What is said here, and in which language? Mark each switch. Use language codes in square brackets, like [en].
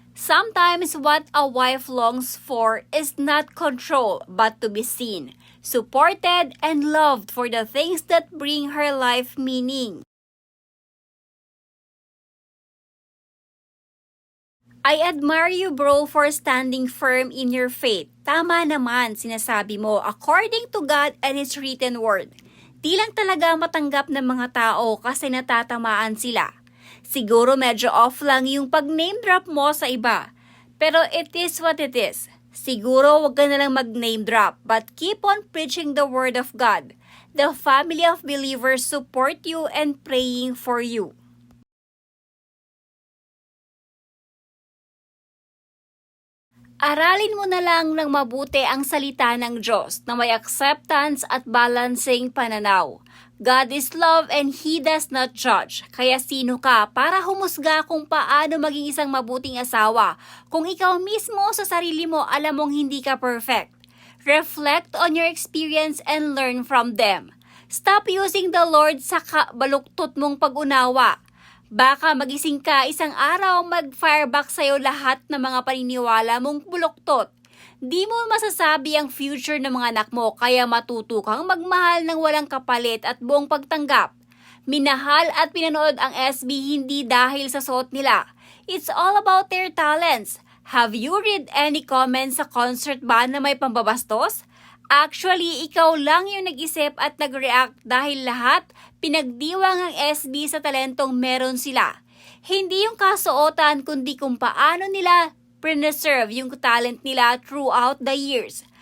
[en] Sometimes what a wife longs for is not control but to be seen, supported, and loved for the things that bring her life meaning. I admire you, bro, for standing firm in your faith. [tl] Tama naman, sinasabi mo, [en] according to God and His written word. [tl] Di lang talaga matanggap ng mga tao kasi natatamaan sila. Siguro medyo off lang yung pag-name drop mo sa iba. [en] Pero it is what it is. [tl] Siguro wag ka na lang mag-name drop [en] but keep on preaching the word of God. The family of believers support you and praying for you. [tl] Aralin mo na lang ng mabuti ang salita ng Diyos na may acceptance at balancing pananaw. [en] God is love and He does not judge. [tl] Kaya sino ka para humusga kung paano maging isang mabuting asawa kung ikaw mismo sa sarili mo alam mong hindi ka perfect? [en] Reflect on your experience and learn from them. Stop using the Lord [tl] sa baluktot mong pag-unawa. Baka magising ka isang araw mag-fireback sa'yo lahat ng mga paniniwala mong buloktot. Di mo masasabi ang future ng mga anak mo kaya matuto kang magmahal ng walang kapalit at buong pagtanggap. Minahal at pinanood ang SB hindi dahil sa suot nila. [en] It's all about their talents. Have you read any comments [tl] sa concert ba na may pambabastos? Actually, ikaw lang yung nag-isip at nag-react dahil lahat pinagdiwang ang SB sa talentong meron sila. Hindi yung kasuotan kundi kung paano nila preserve yung talent nila [en] throughout the years.